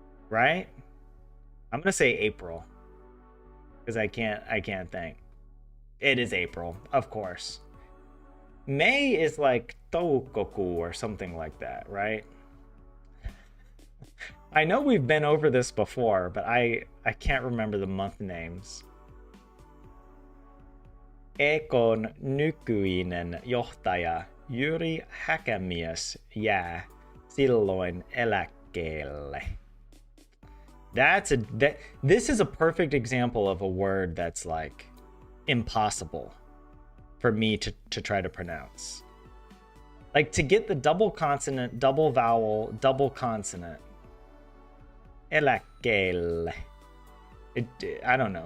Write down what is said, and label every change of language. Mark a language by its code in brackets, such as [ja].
[en] Right? I'm gonna say April. Because I can't think. It is April, of course. May is like Toukokuu or something like that, right? I know we've been over this before, but I can't remember the month names. [fi] Ekon nykyinen johtaja Jyri Häkämies jää silloin eläkkeelle. [en] This is a perfect example of a word that's like impossible for me to try to pronounce. Like to get the double consonant, double vowel, double consonant. Eläkkeelle. I don't know.